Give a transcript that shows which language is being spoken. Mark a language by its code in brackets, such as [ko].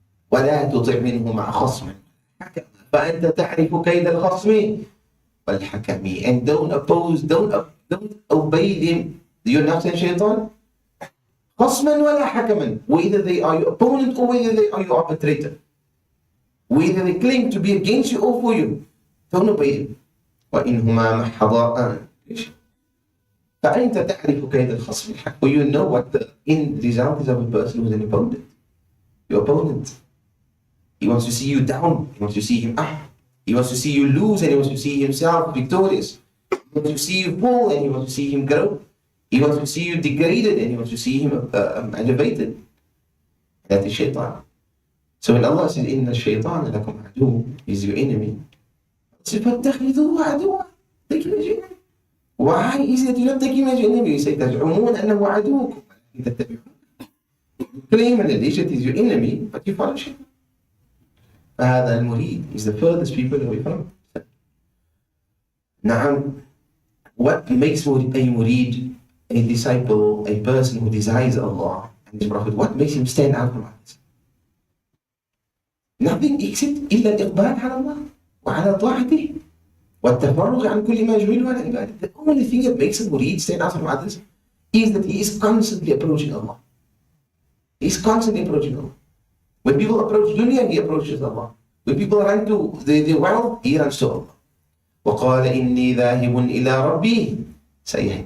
[ar] وَلَا تُطِعْ مِنْهُمَا خَصْمًا فَأَنْتَ تَعْرِفُ كَيْدَ الْخَصْمِ وَالْحَكَمِ. [en] And don't obey them, your nafs and shaitan. [ar] خَصْمًا وَلَا حَكَمًا. [en] Whether they are your opponent or whether they are your arbitrator. Whether they claim to be against you or for you. Don't obey them. [ar] وَإِنْهُمَا مَحَّضَاءً فأنت تعرف كيد الخصم الحق. [en] For you know what the end result is of a person who is an opponent. Your opponent. He wants to see you down. He wants to see him up. He wants to see you lose and he wants to see himself victorious. He wants to see you fall and he wants to see him grow. He wants to see you degraded and he wants to see him elevated. That is shaitan. So when Allah says, [ar] إِنَّ الشَّيْطَانَ لَكُمْ عَدُوٌ, [en] is your enemy. He says, [ar] فَاتَّخِذُوهُ عَدُوًّا. [en] Take him as your enemy. Why is it you not take him as your enemy? You say, [ar] تَزْعُمُونَ أَنَّهُ عَدُوكُمْ. [en] You claim and allege it is your enemy, but you follow shaitan. [ar] فهذا المريد [en] is the furthest people away from it. Now, what makes a murid, a disciple, a person who desires Allah and His Prophet, what makes him stand out from others? Nothing except [ar] إلا الإقبال على الله وعلى طاعته والتفرغ عن كل ما يشغله عن عبادته. [en] The only thing that makes a murid stand out from others is that he is constantly approaching Allah. He is constantly approaching Allah. When people approach dunya, he approaches Allah. When people run to the wealth, he runs to Allah. [ar] وَقَالَ إِنِّي ذَاهِبٌ إِلَىٰ رَبِّي سَيَهْدِينِ.